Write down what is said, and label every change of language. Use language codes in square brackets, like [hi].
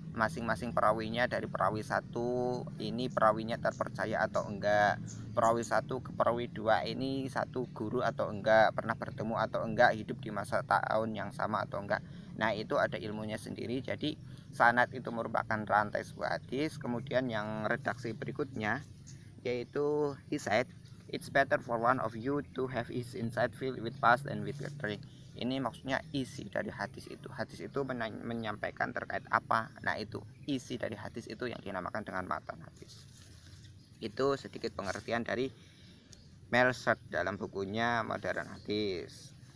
[id] Masing-masing perawinya dari perawi satu ini perawinya terpercaya atau enggak, perawi satu ke perawi dua ini satu guru atau enggak, pernah bertemu atau enggak, hidup di masa tahun yang sama atau enggak. Nah, itu ada ilmunya sendiri. Jadi sanad itu merupakan rantai sebuah hadis. Kemudian yang redaksi berikutnya yaitu [en] he said, "It's better for one of you to have his inside filled with pus and with putrid." [id] Ini maksudnya isi dari hadis itu. Hadis itu menyampaikan terkait apa? Nah, itu isi dari hadis itu yang dinamakan dengan matan hadis. Itu sedikit pengertian dari Melset dalam bukunya Modern Hadis.